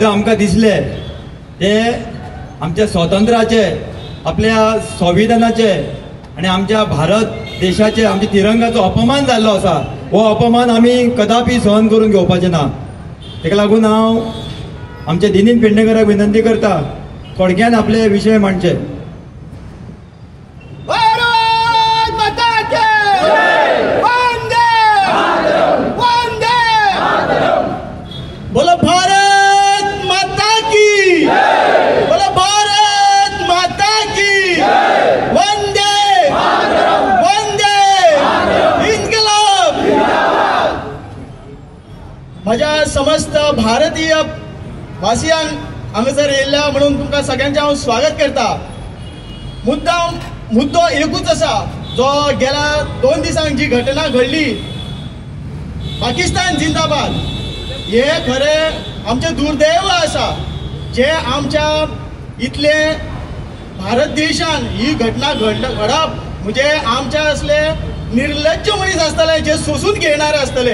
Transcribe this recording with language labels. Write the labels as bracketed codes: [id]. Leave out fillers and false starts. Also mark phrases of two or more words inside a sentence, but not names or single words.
[kok] आमकां दिसले ते आमच्या स्वातंत्र्याचे, आपल्या संविधानाचे आणि आमच्या भारत देशाचे, आमच्या तिरंगाचो अपमान जाल्लो आसा. हो अपमान आमी कदापि सहन करून घेवपाचे ना. ताका लागून हांव आमच्या दिनीन पेडणेकराक विनंती करता थोडक्यान आपले विशय मांडचे. [hi] बोलो भारत माता की, बोलो भारत माता की, वंदे वंदे इन्कलाब. [kok] माझ्या समस्त भारतीय वासियांक हांगासर येयल्या म्हणून तुमकां सगळ्यांचें हांव स्वागत करता. मुद्दो एकूच आसा जो गेल्या 2 दिसांक जी घटना घडली, [hi] पाकिस्तान जिंदाबाद. [kok] हे खरें आमचें दुर्दैव आसा जे आमच्या इतले भारत देशान ही घटना घडप म्हणजे आमच्या असले निर्लज्ज मनीस आसतले जे सोसून घेणारे आसतले.